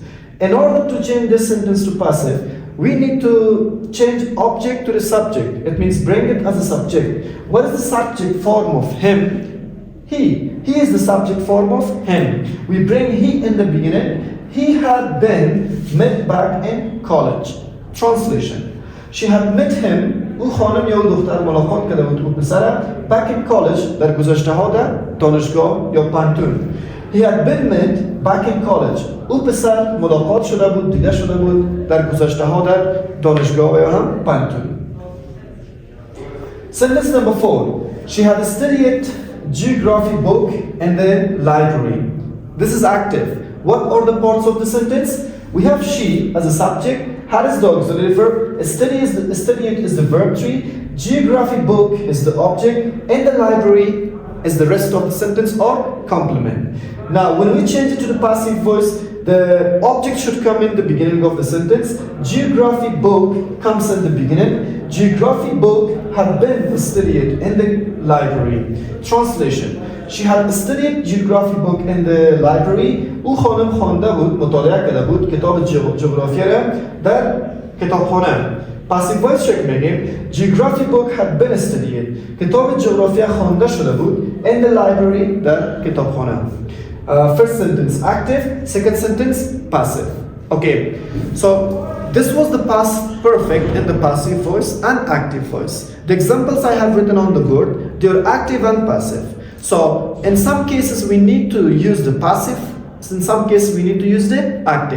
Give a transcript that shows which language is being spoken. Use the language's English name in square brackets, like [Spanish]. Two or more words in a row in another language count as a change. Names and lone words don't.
[English] In order to change this sentence to passive, we need to change object to the subject. It means bring it as a subject. What is the subject form of him? He. He is the subject form of him. We bring he in the beginning. He had been met back in college. Translation. She had met him [Persian] او خانم یا دختر ملاقات کرده بود او پسر [English] back in college [Persian] در گذشته ها در دانشگاه یا پانتون. [English] He had been met back in college. [Persian] او پسر ملاقات شده بود دیده شده بود در گذشته ها در دانشگاه یا هم پانتون. [English] Sentence number 4. She had studied geography book in the library. This is active. What are the parts of the sentence? We have she as a subject, had is the auxiliary verb, studying is the verb 3, geography book is the object, and the library is the rest of the sentence or complement. Now, when we change it to the passive voice, the object should come in the beginning of the sentence. Geography book comes in the beginning. Geography book had been studied in the library. Translation. She had studied geography book in the library. [Persian] او خانم خوانده بود، مطالعه کرده بود کتاب جغرافیا را در کتابخانه. [English] passive voice [Persian] چک میگیم [English] geography book had been studied. [Persian] کتاب جغرافیا خوانده شده بود [English] in the library [Persian] در کتابخانه. [English] First sentence active, second sentence passive. Okay, so this was the past perfect in the passive voice and active voice. The examples I have written on the board, they are active and passive. So in some cases we need to use the passive, in some cases we need to use the active.